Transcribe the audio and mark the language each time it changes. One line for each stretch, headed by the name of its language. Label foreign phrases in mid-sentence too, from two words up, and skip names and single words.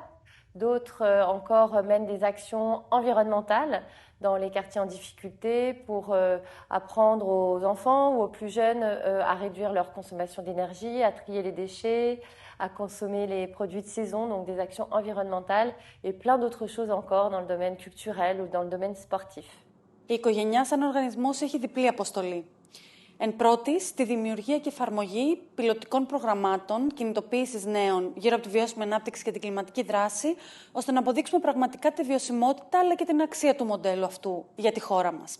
French: D'autres encore mènent des actions environnementales dans les quartiers en difficulté pour apprendre aux enfants ou aux plus jeunes à réduire leur consommation d'énergie, à trier les déchets, à consommer les produits de saison, donc des actions environnementales et plein d'autres choses encore dans le domaine culturel ou dans le domaine sportif.
Greek: Η οικογένεια σαν οργανισμός έχει διπλή αποστολή. Εν πρώτης, τη δημιουργία και εφαρμογή πιλωτικών προγραμμάτων κινητοποίησης νέων γύρω από τη βιώσιμη ανάπτυξη και την κλιματική δράση, ώστε να αποδείξουμε πραγματικά τη βιωσιμότητα αλλά και την αξία του μοντέλου αυτού για τη χώρα μας.